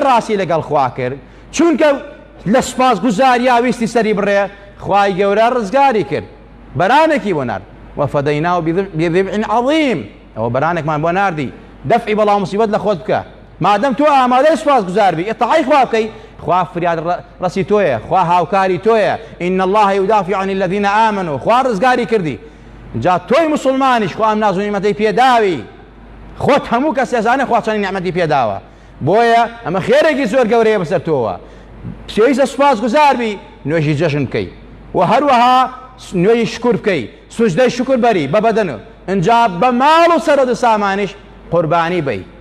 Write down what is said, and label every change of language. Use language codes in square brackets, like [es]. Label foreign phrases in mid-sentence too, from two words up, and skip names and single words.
[ckb] ڕاستی لەگەڵ خوا کرد چونکە لە سوپاسگوزاریا ویستی سەری بڕێ خوای گەورە ڕزگاری کرد بەرانێکی بۆ نارد [ar] وفەدەیناه بذبح عظیم [ckb] ئەوە بەرانێکمان بۆ ناردی دەفعی بەڵام مصیبەت لە خۆت بکە مادەم تۆ ئامادەی سوپاسگوزار بی ئێتەعای خوا بکەی خوا فریاد ڕەسی تۆیە خوا هاوکاری تۆیە [ar] ئین الله یدافع عن الذین آمنوا [ckb] خوا ڕزگاری کردی جا تۆی مسلمانیش خوا ئەم ناز و نیعمەتەی پێداوی خۆت هەموو کەس ئێزانێ خوا چەندی نیعمەتی پێداوە بۆیە ئەمە خێرێکی زۆر گەورەیە بەسەر تۆوە پێویستە سوپاسگوزار بی نوێژی جەژن بکەی و هەروەها نوێی شکر بکەی سوجدەی شکر بەری بە بەدەن ئەنجا بە ماڵ و سەرۆ سامانیش قوربانی بی